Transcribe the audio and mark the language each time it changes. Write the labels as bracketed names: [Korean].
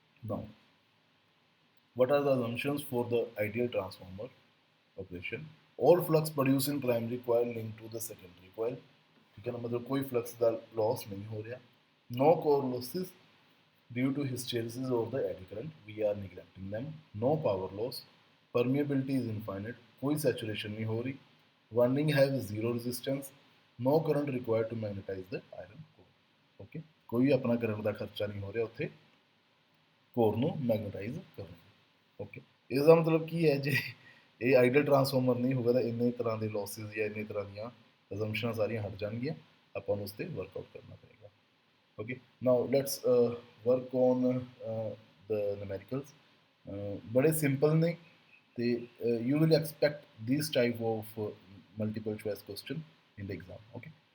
[English] Now, what are the assumptions for the ideal transformer operation? All flux produce in primary coil link to the secondary coil, [Hindi] ठीक है ना, मतलब कोई flux का loss नहीं हो रहा, [English] no core losses due to hysteresis of the eddy current, we are neglecting them, no power loss, permeability is infinite, [Hindi] कोई सैचुरेशन नहीं हो रही, [English] winding have zero resistance, no current required to magnetize the iron core, okay, [Hindi] कोई अपना current का खर्चा नहीं हो रहा उत्थे [English] core [Punjabi] ਨੂੰ ਮੈਗਨੇਟਾਈਜ਼ ਕਰਨ, ਓਕੇ। ਇਸ ਦਾ ਮਤਲਬ ਕੀ ਹੈ, ਜੇ ਇਹ ਆਈਡਲ ਟਰਾਂਸਫਾਰਮਰ ਨਹੀਂ ਹੋਗਾ ਤਾਂ ਇੰਨੇ ਤਰ੍ਹਾਂ ਦੇ ਲੌਸਿਸ ਜਾਂ ਇੰਨੇ ਤਰ੍ਹਾਂ ਦੀਆਂ ਅਜ਼ੰਪਸ਼ਨਾਂ ਸਾਰੀਆਂ ਹਟ ਜਾਣਗੀਆਂ, ਆਪਾਂ ਨੂੰ ਉਸ 'ਤੇ ਵਰਕਆਊਟ ਕਰਨਾ ਪਏਗਾ, okay. [English] now let's work on the numericals, [Punjabi] ਬੜੇ ਸਿੰਪਲ ਨੇ ਤੇ [English] You will expect this type of multiple choice question in the exam, okay.